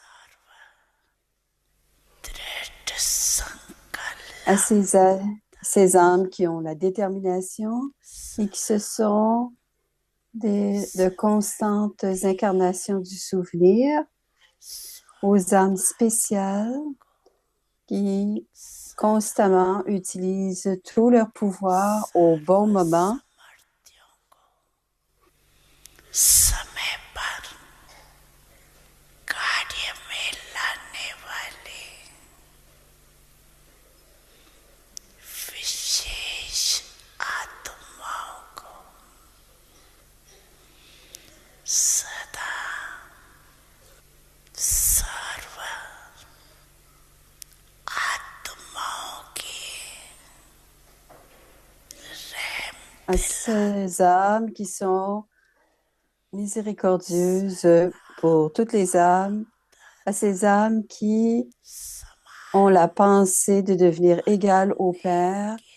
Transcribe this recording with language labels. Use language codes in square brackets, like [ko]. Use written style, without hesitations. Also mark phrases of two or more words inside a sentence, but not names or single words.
[fr] À ces âmes qui ont la détermination et qui se sont de constantes incarnations du souvenir, aux âmes spéciales qui constamment utilisent tout leur pouvoir au bon moment, [hi] समय पर कार्य में लाने वाले विशेष आत्माओं को सदा सर्व आत्माओं की [fr] à ces âmes qui sont miséricordieuses pour toutes les âmes, à ces âmes qui ont la pensée de devenir égales au Père